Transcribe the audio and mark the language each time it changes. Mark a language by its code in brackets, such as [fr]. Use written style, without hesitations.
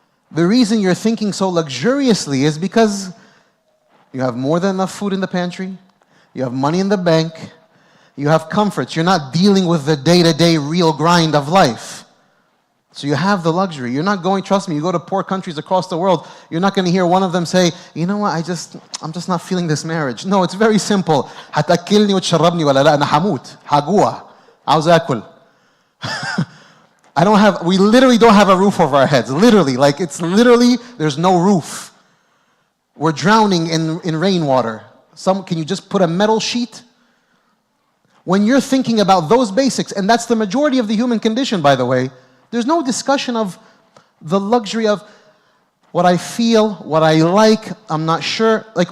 [en] The reason you're thinking so luxuriously is because you have more than enough food in the pantry, you have money in the bank, you have comforts. You're not dealing with the day-to-day real grind of life. So you have the luxury. You're not going, trust me, you go to poor countries across the world, you're not going to hear one of them say, you know what, I'm just not feeling this marriage. No, it's very simple. [ar] هتأكلني وتشربني ولا لا أنا هموت هجوع عاوز آكل. [en] We literally don't have a roof over our heads. Literally, there's no roof. We're drowning in rainwater. Can you just put a metal sheet? When you're thinking about those basics, and that's the majority of the human condition, by the way, there's no discussion of the luxury of what I feel, what I like, I'm not sure.